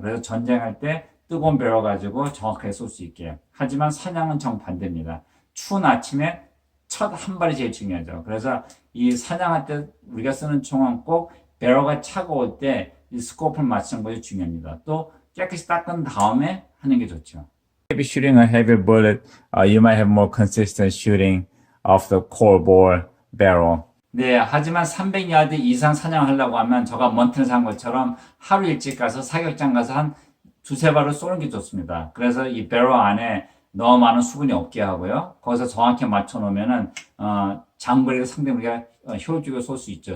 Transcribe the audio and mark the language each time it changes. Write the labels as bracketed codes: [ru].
[ko] 그래서 전쟁할 때 뜨거운 배럴 가지고 정확하게 쏠 수 있게. 하지만 사냥은 정반대입니다. 추운 아침에 첫 한 발이 제일 중요하죠. 그래서 이 사냥할 때 우리가 쓰는 총은 꼭 배럴가 차가울 때 이 스코프를 맞추는 것이 중요합니다. 또 깨끗이 닦은 다음에 하는 게 좋죠. [en] Maybe shooting a heavy bullet, you might have more consistent shooting of the core bore barrel. [ko] 네, 하지만 300야드 이상 사냥하려고 하면 제가 몬트에서 한 것처럼 하루 일찍 가서 사격장 가서 한 두세 발을 쏘는 게 좋습니다. 그래서 이 배럴 안에 너무 많은 수분이 없게 하고요. 거기서 정확히 맞춰 놓으면은 장거리가 상당히 우리가 효율적으로 쏠 수 있죠.